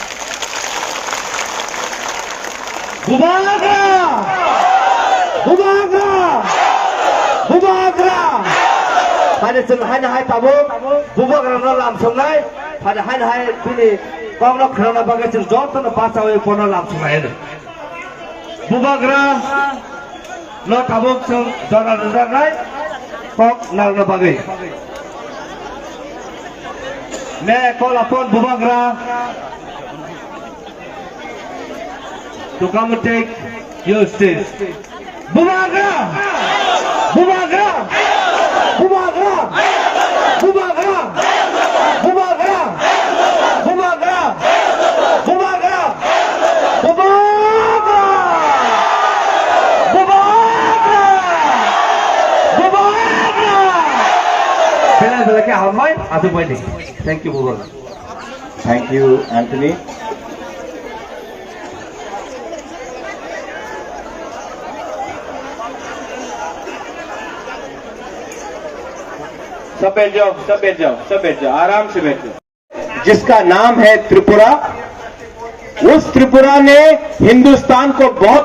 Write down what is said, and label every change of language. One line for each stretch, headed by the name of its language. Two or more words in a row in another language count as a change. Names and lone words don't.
Kok Borok: Bubagra pada senhai hai tabu bubagra no lam songai pada hai pini kong no khana bagai chen jot no pasawe pono lam songai bubagra no tabu song jora jora kok nal no bagai
English: me call upon bubagra to come take your stage
Kok Borok: bubagra Bubagra! Bubagra! Bubagra! Bubagra! Bubagra! Bubagra! Bubagra! Bubagra! Bubagra! Bela ke hamai atu bani.
English: Thank you Bubagra. Thank you Anthony.
Hindi: सब बैठ जाओ आराम से बैठ जाओ जिसका नाम है त्रिपुरा उस त्रिपुरा ने हिंदुस्तान को बहुत